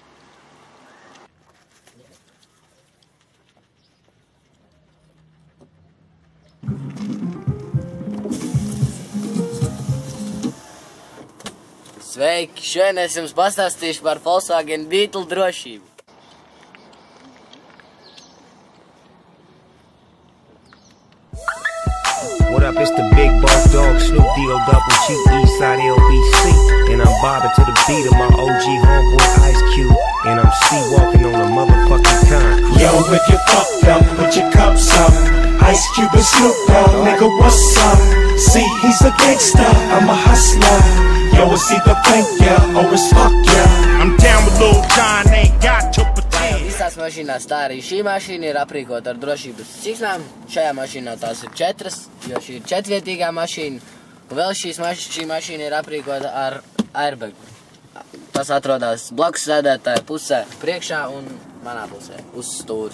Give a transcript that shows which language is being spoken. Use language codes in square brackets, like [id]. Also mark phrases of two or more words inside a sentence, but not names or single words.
[lv] Sveiki! Šodien es jums pastāstīšu par Volkswagen Beetle drošību. [en] What up, it's the big boss dog, Snoop D-O-double G, Eastside LBC. And I'm bobbing to the beat of my OG homeboy Ice Cube. And I'm sleepwalking on a motherfucking con. Yo, if you fucked up, put your cups up. Ice Cube and Snoop Dogg, nigga, what's up? See, he's a gangster, I'm a hustler. Yo, it's either thank ya or it's fuck ya. I'm down with Lil Jon, ain't got to pretend. [lv] Visās mašīnās tā arī šī mašīna ir aprīkota ar drošības siksnām. Šajā mašīnā tās ir 4, jo šī ir 4-vietīgā mašīna. Un vēl šī mašīna ir aprīkota ar airbagu. Tas atrodas blakus sēdētāja pusē priekšā un manā pusē uz stūres.